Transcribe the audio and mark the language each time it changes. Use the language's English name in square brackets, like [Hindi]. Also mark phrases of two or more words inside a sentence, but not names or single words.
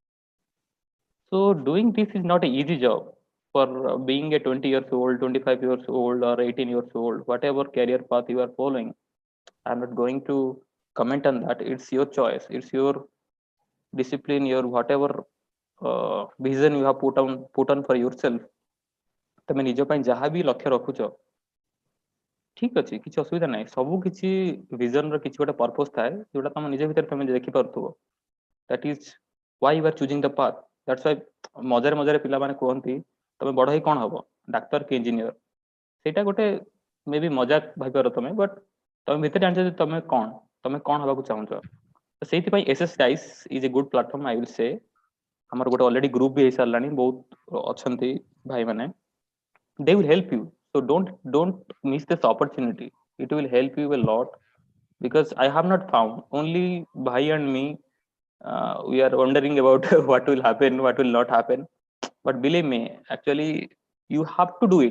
[English] So doing this is not an easy job for being a 20 years old, 25 years old, or 18 years old, whatever career path you are following. I'm not going to comment on that. It's your choice, it's your discipline, your whatever vision you have put on for yourself. [Odia] ତମେ ନିଜ ପାଇଁ ଯାହା ବି ଲକ୍ଷ୍ୟ ରଖୁଛ, ଠିକ ଅଛି, କିଛି ଅସୁବିଧା ନାହିଁ. ସବୁ କିଛି vision ର କିଛି ଗୋଟେ purpose ଥାଏ ଯୋଉଟା ତମ ନିଜ ଭିତରେ ତମେ ଦେଖି ପାରୁଥିବ. [English] That is why you are choosing the path. That's why [Odia] ମଜାରେ ମଜାରେ ପିଲାମାନେ କୁହନ୍ତି ତମେ ବଡ ହେଇ କଣ ହବ, ଡାକ୍ତର କି ଇଞ୍ଜିନିୟର. ସେଇଟା ଗୋଟେ ମେ ବି ମଜାକ ଭାବିପାର ତମେ, ବଟ୍ ତମେ ଭିତରେ ଜାଣିଛ ଯେ ତମେ କଣ ହବାକୁ ଚାହୁଁଛ. ତ ସେଇଥିପାଇଁ [English] SS Dice is a good platform, I will say. [Odia] ଆମର ଗୋଟେ already group ବି ହେଇସାରିଲାଣି, ବହୁତ ଅଛନ୍ତି ଭାଇମାନେ. [English] They will help you. So don't miss this opportunity. It will help you a lot, because I have not found, only Bhai and me, we are wondering about what will happen, what will not happen. But believe me, actually you have to do it.